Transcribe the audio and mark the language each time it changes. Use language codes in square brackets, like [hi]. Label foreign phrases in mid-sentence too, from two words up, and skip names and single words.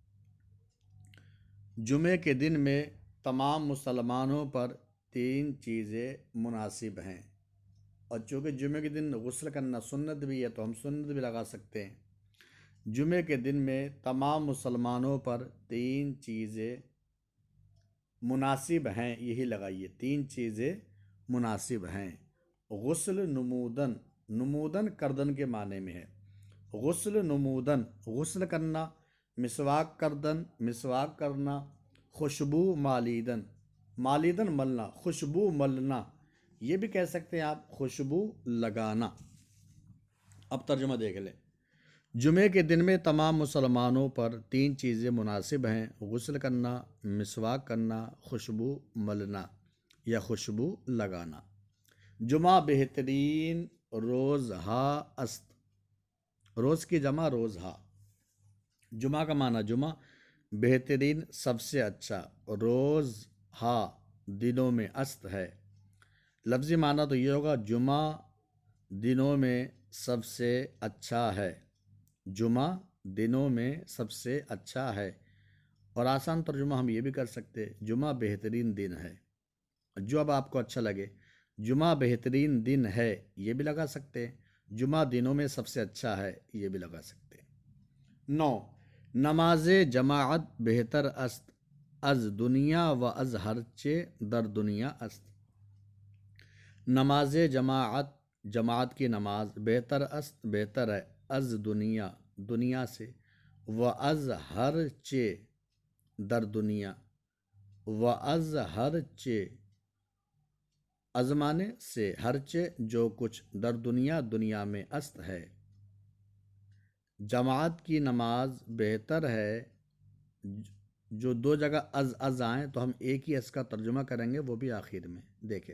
[ur] جمعے کے دن میں تمام مسلمانوں پر تین چیزیں مناسب ہیں، اور چونکہ جمعے کے دن غسل کرنا سنت بھی ہے تو ہم سنت بھی لگا سکتے ہیں۔ جمعے کے دن میں تمام مسلمانوں پر تین چیزیں مناسب ہیں، یہی لگائیے، تین چیزیں مناسب ہیں۔ [fa] غسل نمودن، [ur] نمودن کردن کے معنی میں ہے۔ [fa] غسل نمودن، [ur] غسل کرنا، [fa] مسواک کردن، [ur] مسواک کرنا، [fa] خوشبو مالیدن، [ur] مالیدن ملنا، خوشبو ملنا، یہ بھی کہہ سکتے ہیں آپ خوشبو لگانا۔ اب ترجمہ دیکھ لیں۔ جمعے کے دن میں تمام مسلمانوں پر تین چیزیں مناسب ہیں: غسل کرنا، مسواک کرنا، خوشبو ملنا یا خوشبو لگانا۔ [fa] جمعہ بہترین روز ہا است، [ur] روز کی جمع [fa] روز ہا۔ [ur] جمعہ کا معنی جمعہ، بہترین سب سے اچھا، [fa] روز ہا [ur] دنوں میں، است ہے۔ لفظی معنی تو یہ ہوگا جمعہ دنوں میں سب سے اچھا ہے، جمعہ دنوں میں سب سے اچھا ہے۔ اور آسان ترجمہ ہم یہ بھی کر سکتے، جمعہ بہترین دن ہے، جو اب آپ کو اچھا لگے۔ جمعہ بہترین دن ہے یہ بھی لگا سکتے ہیں، جمعہ دنوں میں سب سے اچھا ہے یہ بھی لگا سکتے ہیں۔ [fa] 9، نماز جماعت بہتر است از دنیا و از ہرچے در دنیا است۔ نماز جماعت، [ur] جماعت کی نماز، [fa] بہتر است [ur] بہتر ہے، [fa] از دنیا [ur] دنیا سے، [fa] و از ہر چے در دنیا، و از ہر چے [ur] ازمانے سے، [fa] ہر چے [ur] جو کچھ، [fa] در دنیا [ur] دنیا میں، است ہے۔ جماعت کی نماز بہتر ہے، جو دو جگہ از آئیں تو ہم ایک ہی از کا ترجمہ کریں گے، وہ بھی آخر میں دیکھیں۔